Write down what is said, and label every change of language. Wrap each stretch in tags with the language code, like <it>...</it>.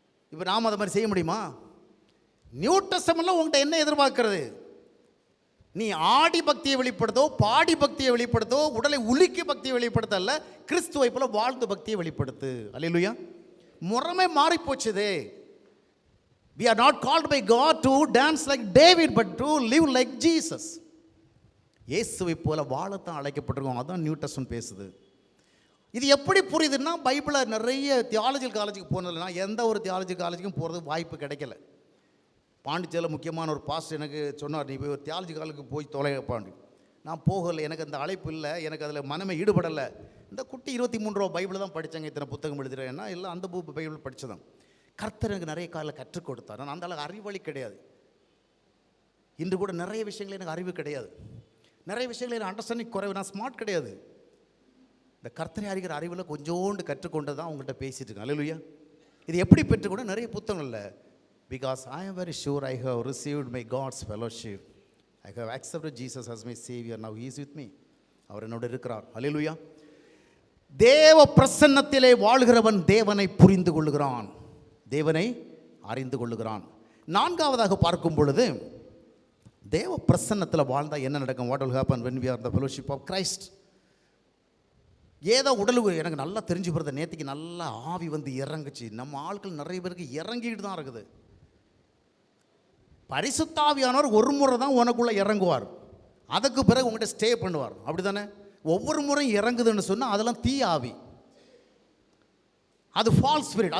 <ta>இப்போ நாம் அதை மாதிரி செய்ய முடியுமா? நியூ டெஸ்டமென்ட்ல உங்கள்கிட்ட என்ன எதிர்பார்க்கிறது? நீ ஆடி பக்தியை வெளிப்படுத்தோ, பாடி பக்தியை வெளிப்படுத்தோ, உடலை உலுக்கி பக்தியை வெளிப்படுத்தல, கிறிஸ்துவை போல வாழ்ந்து பக்தியை வெளிப்படுத்து. அல்லேலூயா. முறைமை மாறி போச்சுதே.</ta> <en>We are not called by God to dance like David, but to live like Jesus.</en> <ta>இயேசுவை போல வாழத்தான் அழைக்கப்பட்டிருக்கோம். அதான் நியூ டெஸ்டமென்ட் பேசுது. இது எப்படி புரியுதுன்னா, பைபிளை நிறைய தியாலஜிக்கல் காலேஜுக்கு போனதுன்னா எந்த ஒரு தியாலஜி காலேஜுக்கும் போகிறது வாய்ப்பு கிடைக்கல. பாண்டிச்சேரியில் முக்கியமான ஒரு பாஸ்டர் எனக்கு சொன்னார், நீ போய் ஒரு தியாலஜி காலேஜுக்கு போய் தொலைப்பாண்டி. நான் போகலை, எனக்கு அந்த அழைப்பு இல்லை, எனக்கு அதில் மனமே ஈடுபடலை. இந்த குட்டி 23 ரூபா பைபிள் தான் படித்தாங்க, இத்தனை புத்தகம் எழுதுகிறேன்னா எல்லாம் அந்த பைபிள் படித்ததான். கர்த்தர் எனக்கு நிறைய காலையில் கற்றுக் கொடுத்தார். நான் அந்த அளவுக்கு அறிவழி கிடையாது. இன்று கூட நிறைய விஷயங்கள் எனக்கு அறிவு கிடையாது, நிறைய விஷயங்கள் எனக்கு அண்டர்ஸ்டாண்டிங் குறைவு, நான் ஸ்மார்ட் கிடையாது. இந்த கர்த்தரை அறிகிற அறிவில் கொஞ்சோண்டு கற்றுக்கொண்டு தான் உங்கள்கிட்ட பேசிட்டு இருக்கேன். அல்லேலூயா. இது எப்படி பெற்றுக்கொண்டு நிறைய புத்தகம் இல்லை.</ta> <en>Because I am very sure I have received my God's fellowship. I have accepted Jesus as my Savior. Now He is with me.</en> <ta>அவர் என்னோடு இருக்கிறார். அல்லேலூயா. தேவ பிரசன்னத்திலே வாழ்கிறவன் தேவனை புரிந்து கொள்ளுகிறான், தேவனை அறிந்து கொள்ளுகிறான். நான்காவதாக பார்க்கும் பொழுது, தேவ பிரசன்னத்தில் வாழ்ந்தால் என்ன நடக்கும்?</ta> <en>What will happen when we are in the fellowship of Christ?</en> <ta>ஏதோ உடல் எனக்கு நல்லா தெரிஞ்சு போகிறத, நேற்றுக்கு நல்லா ஆவி வந்து இறங்குச்சு. நம்ம ஆட்கள் நிறைய பேருக்கு இறங்கிட்டு தான் இருக்குது. பரிசுத்தாவியானவர் ஒரு முறை தான் உனக்குள்ளே இறங்குவார், அதுக்கு பிறகு உங்கள்கிட்ட ஸ்டே பண்ணுவார். அப்படி தானே? ஒவ்வொரு முறையும் இறங்குதுன்னு சொன்னால் அதெல்லாம் தீ ஆவி, அது ஃபால்ஸ் ஸ்பிரிட்.</ta>